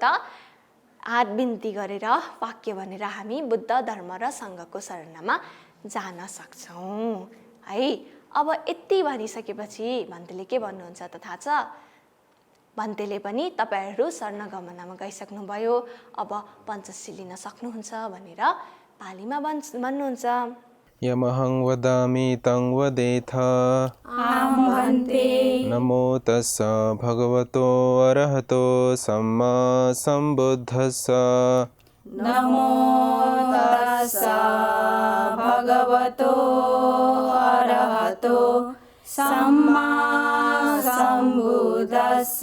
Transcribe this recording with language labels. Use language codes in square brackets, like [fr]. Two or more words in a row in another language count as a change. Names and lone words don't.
[ne] हात बिन्ती गरेर वाक्य भनेर हामी बुद्ध धर्म र सङ्घको शरणमा जान सक्छौँ है। अब यति भनिसकेपछि भन्तेले के भन्नुहुन्छ त थाहा छ? भन्तेले पनि तपाईँहरू शरणागमनमा गइसक्नुभयो, अब पञ्चशील लिन सक्नुहुन्छ भनेर पालीमा भन्नुहुन्छ। [pi] यमहं वदामि तं वदेथ अहं भन्ते। नमो तस्स भगवतो अरहतो सम्मा सम्बुद्धस्स। नमो तस्स भगवतो अरहतो सम्मा सम्बुद्धस्स।